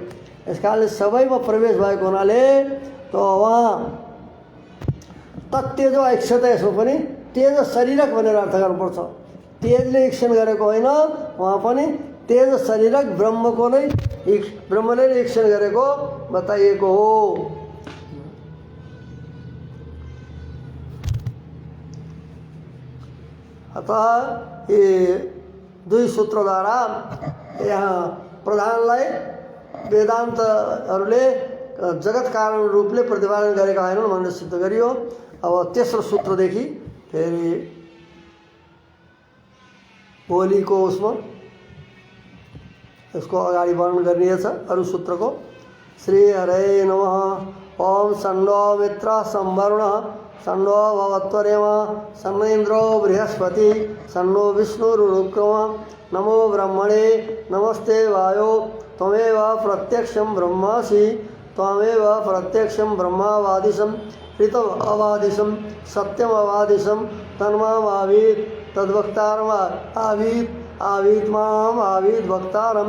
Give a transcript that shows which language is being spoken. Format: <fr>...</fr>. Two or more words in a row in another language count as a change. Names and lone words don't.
<ne>यस कारणले सबैमा प्रवेश भएको हुनाले त उहाँ</ne> <sa>तत्तेजो ऐक्षता,</sa> <ne>यसो पनि तेज शरीरक भनेर अर्थ गर्नुपर्छ। तेजले इक्षण गरेको होइन, उहाँ पनि तेज शरीरक ब्रह्मको नै ब्रह्मले नै इक्षण गरेको बताइएको हो। अतः ये दुई सूत्रद्वारा यहाँ प्रधानलाई वेदान्तहरूले जगत कारण रूपले प्रतिपादन गरेका होइनन् भनेर सिद्ध गरियो। अब तेस्रो सूत्रदेखि फेरि भोलिको उसमा यसको अगाडि वर्णन गरिनेछ अरू सूत्रको।</ne> <sa>श्री हरे नमः। ओम सन्नो मित्र संवरुण सन्नो भवत्वरेमा सन्न इन्द्रो बृहस्पति सन्नो विष्णुरुक्रम। नमो ब्रह्मणे नमस्ते वायो त्वमेव प्रत्यक्षं ब्रह्मासि त्वमेव प्रत्यक्षं ब्रह्मावादिशं ऋतम अवादिशं सत्यम अवादिशं तन्मामावीत् तद्वक्तारम् आवीत् आवीत् माम् आवीत् वक्तारम्।</sa>